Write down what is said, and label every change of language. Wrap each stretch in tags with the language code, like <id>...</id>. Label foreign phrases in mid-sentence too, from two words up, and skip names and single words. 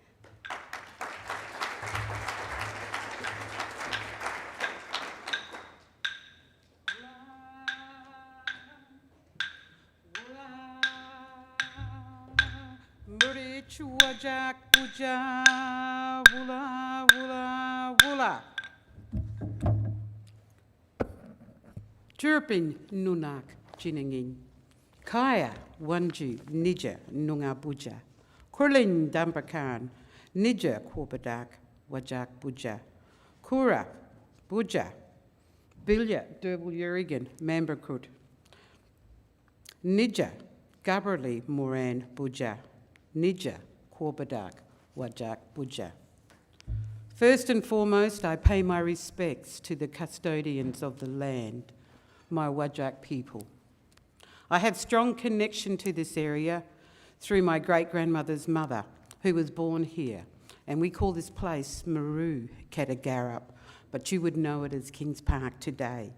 <nys>Wajak puja wula wula wula. Chirping nunak jiningin. Kaya wanju nija nunga buja. Kurlin dambakan nija korbadak wajak buja. Kura buja. Bilya derbal yurigan memberkut. Nija gaberli moran buja. Nija korbadak wajak buja.</nys> <en>First and foremost, I pay my respects to the custodians of the land, my Whadjuk people. I have strong connection to this area through my great-grandmother's mother, who was born here, and we call this place Maru Katagarup, but you would know it as Kings Park today.</en>